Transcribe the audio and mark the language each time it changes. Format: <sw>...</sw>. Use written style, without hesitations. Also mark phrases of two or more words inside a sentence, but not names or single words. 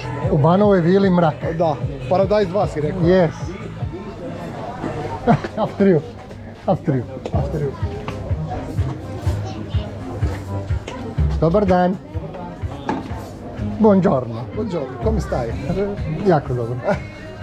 <hr>U Banovoj vili mrak. Da, Paradise 2 si rekao.</hr> <en>Yes. After you. After you. After you.</en> <hr>Dobar dan.</hr> <it>Buongiorno. Buongiorno, come stai?</it> <hr>Jako dobro.</hr>